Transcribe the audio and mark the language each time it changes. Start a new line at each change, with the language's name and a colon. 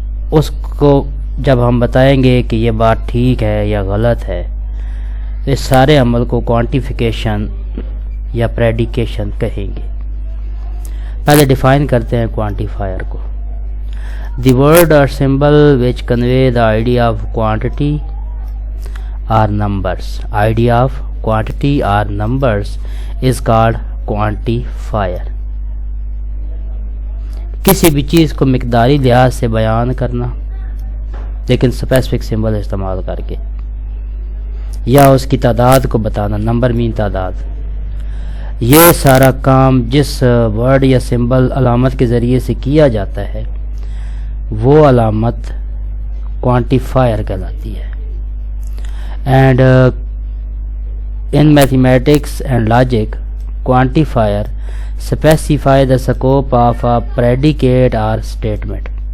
Urdu: اس کو جب ہم بتائیں گے کہ یہ بات ٹھیک ہے یا غلط ہے تو اس سارے عمل کو کوانٹیفیکیشن یا پریڈیکیشن کہیں گے۔ پہلے ڈیفائن کرتے ہیں کوانٹیفائر کو۔
English: The word اور symbol which convey the idea of quantity or numbers. Idea of quantity or numbers is called quantifier.
Urdu: کسی بھی چیز کو مقداری لحاظ سے بیان کرنا لیکن اسپیسیفک سمبل استعمال کر کے، یا اس کی تعداد کو بتانا، نمبر مین تعداد، یہ سارا کام جس ورڈ یا سمبل علامت کے ذریعے سے کیا جاتا ہے وہ علامت کوانٹیفائر کہلاتی ہے۔
English: And in mathematics and logic, quantifier specify the scope of a predicate or statement.